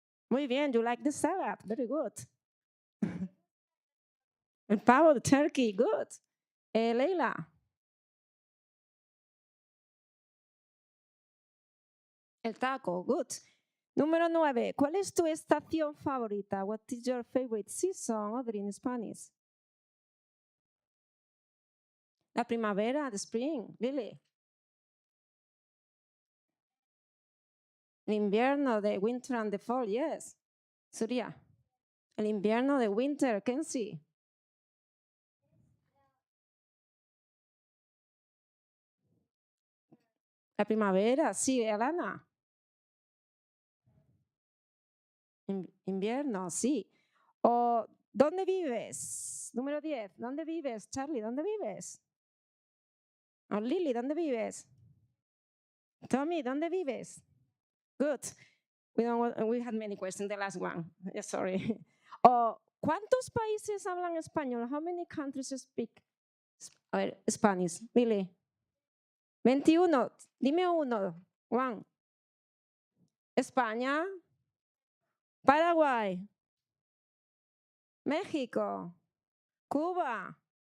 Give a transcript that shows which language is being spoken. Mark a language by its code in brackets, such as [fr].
[es] Muy bien, [en] you like the salad. Very good. [es] El pavo, [en] the turkey, good. Leila. [es] El taco, [en] good. [es] Número 9. ¿Cuál es tu estación favorita? [en] What is your favorite season, Audrey, in Spanish? [es] La primavera, [en] the spring, [es] Lily. El invierno, [en] the winter and the fall, yes. Surya. [es] El invierno, [en] the winter, Kenzie. [es] La primavera, sí, Alana. Invierno, sí. O ¿Dónde vives? Número 10. ¿Dónde vives? Charlie, ¿dónde vives? Oh, Lily, ¿dónde vives? Tommy, ¿dónde vives? [en] Good. We had many questions, the last one. Sorry. [es] Oh, ¿cuántos países hablan español? [en] How many countries speak Spanish? [es] Lily. 21. Dime uno. [en] One. [es] España. Paraguay. México. Cuba.